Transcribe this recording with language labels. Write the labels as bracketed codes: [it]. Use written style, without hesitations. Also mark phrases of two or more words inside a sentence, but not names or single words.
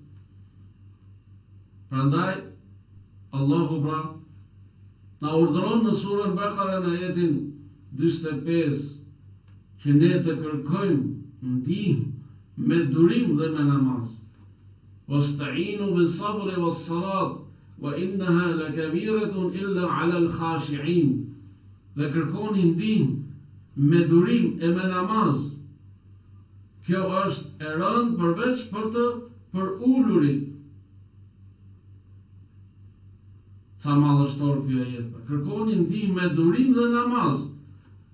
[sq] Prandaj Allahu na urdhëron në surën Bakara në ajetin 45 që ne të kërkojmë ndihmë me durim dhe me namaz. [ar] واستعينوا بالصبر والصلاة وإنها لكبيرة إلا على الخاشعين. [sq] Dhe kërkoni ndihmë me durim e me namaz. Kjo është e rëndë përveç për ulurit. Sa madhështor kjo jetë. Kërkoni ndihmë me durim dhe namaz.